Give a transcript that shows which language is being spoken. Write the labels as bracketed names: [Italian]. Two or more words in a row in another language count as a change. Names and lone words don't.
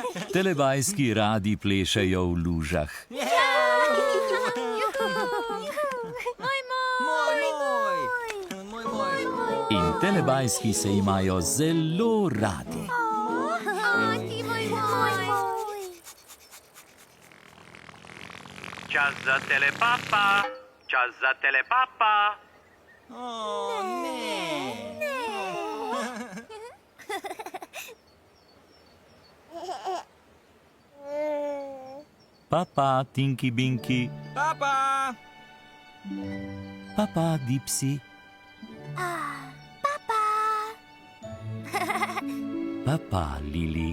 [Slovenian] Telebajski radi plešejo v lužah. In telebajski se imajo zelo radi. Čas za telepapa, čas za telepapa. O, ne. Papa, Tinky Binky, Papa! papa, Dipsy, papa, Lili,